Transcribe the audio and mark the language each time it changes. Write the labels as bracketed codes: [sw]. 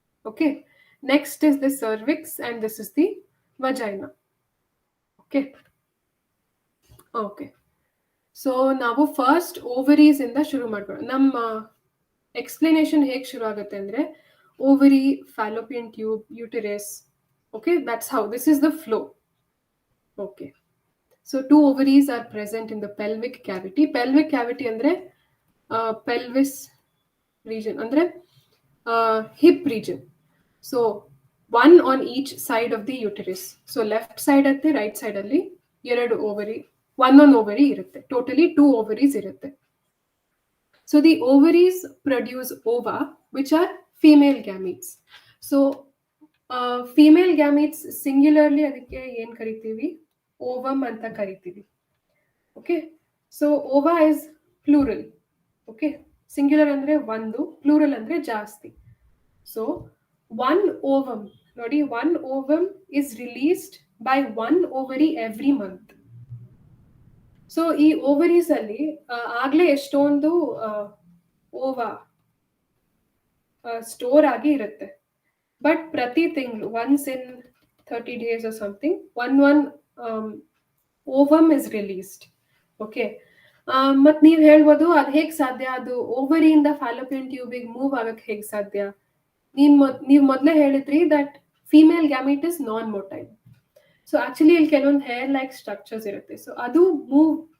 [en] Okay, next is the cervix and this is the vagina. [kn] Okay, okay. So ನಾವು first ovaries ಇಂದ ಶುರು ಮಾಡ್ಕೊಳ್ಳೋಣ. ನಮ್ಮ ಎಕ್ಸ್ಪ್ಲನೇಷನ್ ಹೇಗೆ ಶುರು ಆಗುತ್ತೆ ಅಂದ್ರೆ ovary, Fallopian tube, uterus. [en] Okay, that's how this is the flow. Okay, so 2 ovaries are present in the pelvic cavity. Pelvic cavity ಅಂದ್ರೆ pelvis region ಅಂದ್ರೆ hip region. So one on each side of the uterus. So left side ಅತ್ತೆ right side ಅಲ್ಲಿ 2 ovary, one on ovary ಇರುತ್ತೆ. Totally 2 ovaries ಇರುತ್ತೆ. So the ovaries produce ova, which are female gametes. So female gametes singularly [kn] ಅದಕ್ಕೆ ಏನ್ ಕರಿತೀವಿ? [en] Ovum ಅಂತ ಕರಿತೀವಿ. Okay, so ova is plural. [kn] Okay, singular ಅಂದ್ರೆ ಒಂದು, plural ಅಂದ್ರೆ ಜಾಸ್ತಿ. [en] So one ovum, ನೋಡಿ, one ovum is released by one ovary every month. [kn] So ಈ ಓವರೀಸ್ ಅಲ್ಲಿ ಆಗ್ಲೇ ಎಷ್ಟೊಂದು ಓವಾ ಸ್ಟೋರ್ ಆಗಿ ಇರುತ್ತೆ. [en] but [kn] ಪ್ರತಿ ತಿಂಗಳು [en] Once in 30 days or something, one ovum is released. [kn] Okay, ಮತ್ ನೀವ್ ಹೇಳ್ಬೋದು ಅದ್ ಹೇಗ್ ಸಾಧ್ಯ, ಅದು ಓವರಿಯಿಂದ ಫ್ಯಾಲೋಪಿಯನ್ ಟ್ಯೂಬಿಗೆ ಮೂವ್ ಆಗಕ್ ಹೇಗ್ ಸಾಧ್ಯ? ನೀವ್ ಮೊದ್ಲೇ ಹೇಳಿದ್ರಿ [en] That female gamete is non motile. [kn] So actually ಇಲ್ಲಿ ಕೆಲವೊಂದು ಹೇರ್ ಲೈಕ್ ಸ್ಟ್ರಕ್ಚರ್ಸ್ ಇರುತ್ತೆ. ಸೊ ಅದು ಮೂವ್